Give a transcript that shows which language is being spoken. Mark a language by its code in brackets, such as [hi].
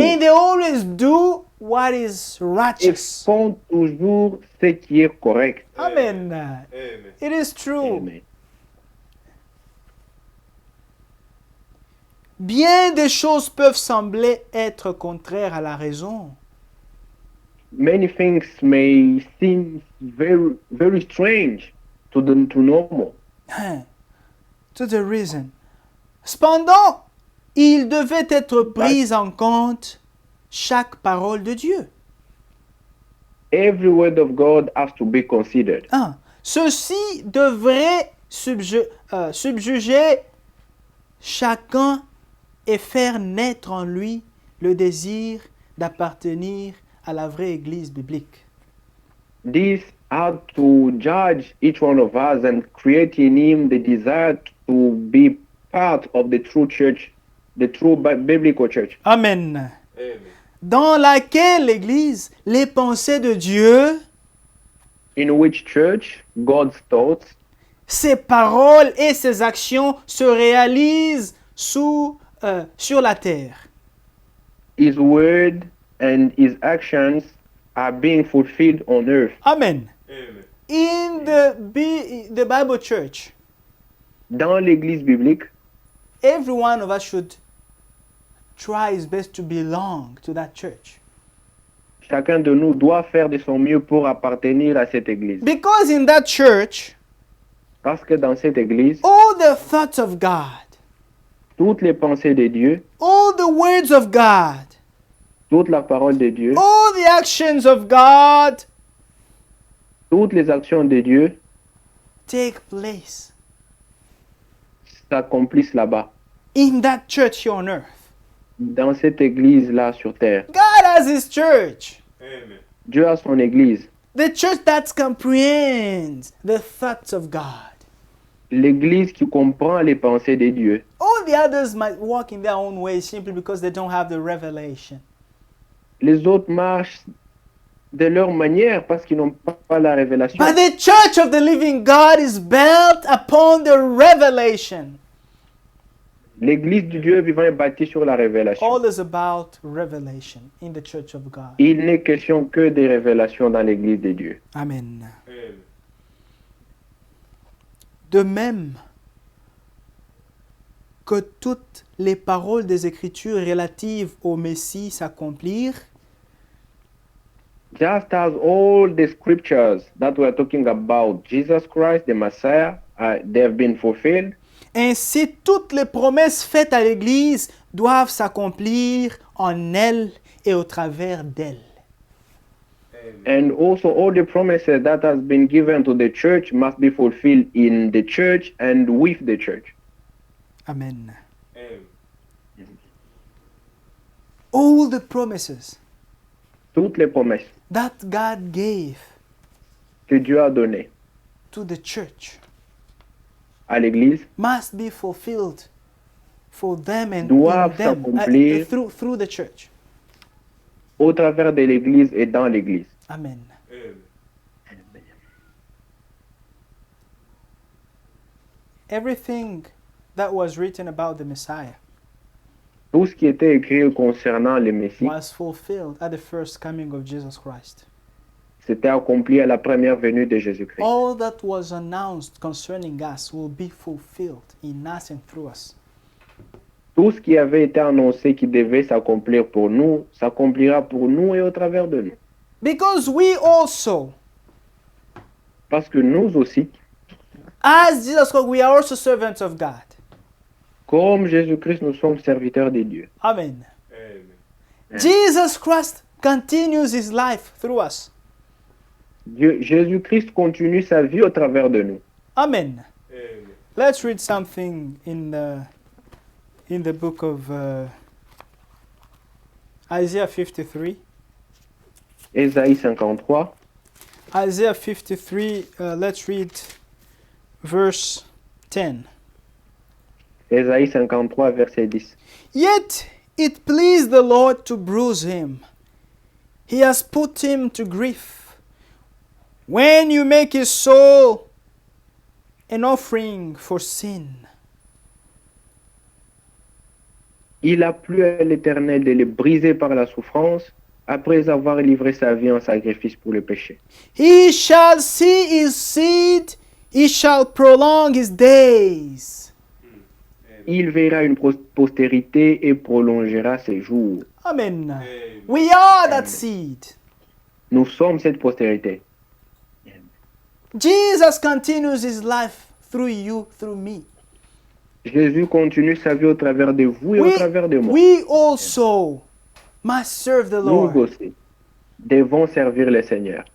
[en] and they always do what is [fr] et [en] righteous. [fr] font toujours ce qui est correct. Amen. Amen. [en] It is true. Amen. [fr] Bien des choses peuvent sembler être contraires à la raison. [en] Many things may seem very, very strange to normal. To the reason. [fr] Cependant, il devait être pris en compte chaque parole de Dieu. [en] Every word of God has to be considered. [fr] Ceci devrait subjuger chacun et faire naître en lui le désir d'appartenir à la vraie Église biblique. [en] This had to judge each one of us and create in him the desire to be part of the true church, the true biblical church. Amen. Amen. [fr] dans laquelle l'Église, les pensées de Dieu, [en] in which church God's thoughts, [fr] ses paroles et ses actions se réalisent sur la terre. [en] His word and His actions are being fulfilled on earth. Amen. Amen. In the Bible church, [fr] Dans l'Église biblique, [en] every one of us should try his best to belong to that church. [fr] chacun de nous doit faire de son mieux pour appartenir à cette Église. [en] Because in that church, [fr] Parce que dans cette Église, [en] all the thoughts of God, [fr] toutes les pensées de Dieu, [en] all the words of God, [fr] toute la parole de Dieu, [en] all the actions of God [fr] toutes les actions de Dieu [en] take place [fr] s'accomplissent là-bas, [en] in that church here on earth. [fr] dans cette Église-là sur terre. [en] God has his church. Amen. [fr] Dieu a son Église, [en] The church that comprehends the thoughts of God. [fr] l'Église qui comprend les pensées de Dieu. [en] All the others might walk in their own way simply because they don't have the revelation. [fr] Les autres marchent de leur manière parce qu'ils n'ont pas la révélation. [en] But the church of the living God is built upon the revelation. [fr] L'Église du Dieu vivant est bâtie sur la révélation. [en] All is about revelation in the church of God. [fr] Il n'est question que des révélations dans l'Église de Dieu. Amen. Amen. De même que toutes les paroles des Écritures relatives au Messie s'accomplirent, [en] Just as all the scriptures that we're talking about Jesus Christ, the Messiah, they have been fulfilled, [fr] ainsi toutes les promesses faites à l'Église doivent s'accomplir en elle et au travers d'elle. Amen. [en] and also all the promises that has been given to the church must be fulfilled in the church and with the church. Amen. Amen. All the promises [fr] Toutes les promesses [en] that God gave [fr] que Dieu a données [en] to the church [fr] à l'Église [en] must be fulfilled for them and [fr] Doivent [en] in them, [fr] s'accomplir. [en] through the church. [fr] au travers de l'Église et dans l'Église. Amen. Amen. [en] Everything that was written about the Messiah [fr] Tout ce qui était écrit concernant le Messie, [en] was fulfilled at the first coming of Jesus Christ. [fr] s'était accompli à la première venue de Jésus-Christ. [en] All that was announced concerning us will be fulfilled in us and through us. [fr] Tout ce qui avait été annoncé qui devait s'accomplir pour nous, s'accomplira pour nous et au travers de nous. [en] Because we also, [fr] Parce que nous aussi, [en] as Jesus Christ, we are also servants of God. [fr] comme Jésus-Christ, nous sommes serviteurs de Dieu. Amen. Amen. [en] Jesus Christ continues his life through us. [fr] Jésus-Christ continue sa vie au travers de nous. Amen. Amen. [en] Let's read something in the book of Isaiah 53. [fr] Ésaïe 53, [en] Isaiah 53, let's read verse 10. [fr] Ésaïe 53, verset 10. [en] Yet it pleased the Lord to bruise him. He has put him to grief. When you make his soul an offering for sin, [fr] Il a plu à l'Éternel de le briser par la souffrance, après avoir livré sa vie en sacrifice pour le péché. [en] he shall see his seed, he shall prolong his days. [fr] Il verra une postérité et prolongera ses jours. Amen. Amen. [en] We are that seed. [fr] Nous sommes cette postérité. [en] Jesus continues his life through you, through me. [fr] Jésus continue sa vie au travers de vous et au travers de moi. [en] We also must serve the [fr] Nous [en] Lord. [fr] aussi devons servir le Seigneur.